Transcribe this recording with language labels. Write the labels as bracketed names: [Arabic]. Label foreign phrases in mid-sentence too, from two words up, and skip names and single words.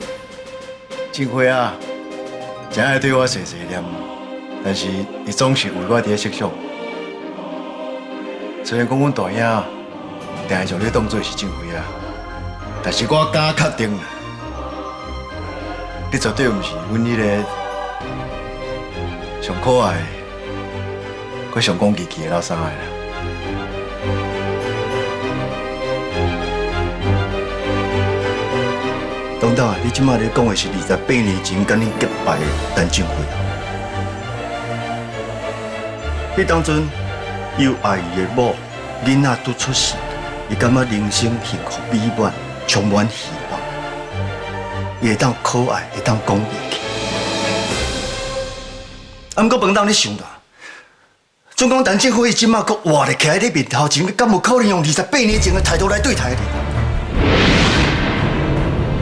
[Min Nan Chinese] 振辉啊，真爱对我碎碎念，但是伊总是为我伫咧设想。虽然讲阮大兄定会将你当作是振辉啊，但是我敢确定。你绝对毋是阮迄个上可爱、佮上讲义气的老三个啦。等等啊，你即摆咧讲的是28年前甲你结拜的陈振辉啊？迄当阵，又爱伊的某囡仔拄出世，伊感觉人生幸福美满，充满希望。伊会当可爱，会当讲义气。啊，毋过饭当你想啦，总讲陈振辉伊即马阁活咧徛喺你面头前，敢有可能用28年前的态度来对待你？